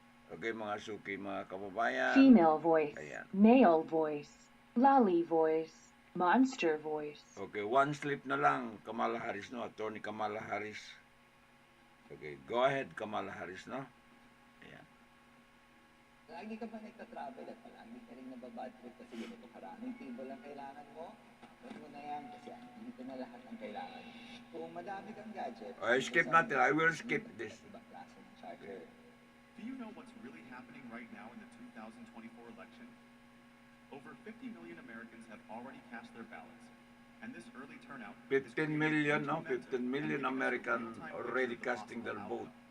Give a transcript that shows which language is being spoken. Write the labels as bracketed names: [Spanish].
[Filipino] Okay, mga suki, mga kababayan. [English] Female voice, [Filipino] Ayan. [English] male voice, lolly voice, monster voice. Okay, one slip na lang, Kamala Harris, no? Attorney Kamala Harris. Okay, go ahead, Kamala Harris, no? Ayan. [Filipino] Lagi ka ba nagta-travel at palagi ka rin nababad trip kasi ganito karaming table ang kailangan mo? Huwag mo na yan kasi dito na lahat ang kailangan. Kung madami kang gadget, Skip natin. [English] I will skip this. [Filipino] ibang klase ng charger. [English] Do you know what's really happening right now in the 2024 election? Over 50 million Americans have already cast their ballots, and this early turnout 15 million, no? 15 million American already casting their vote.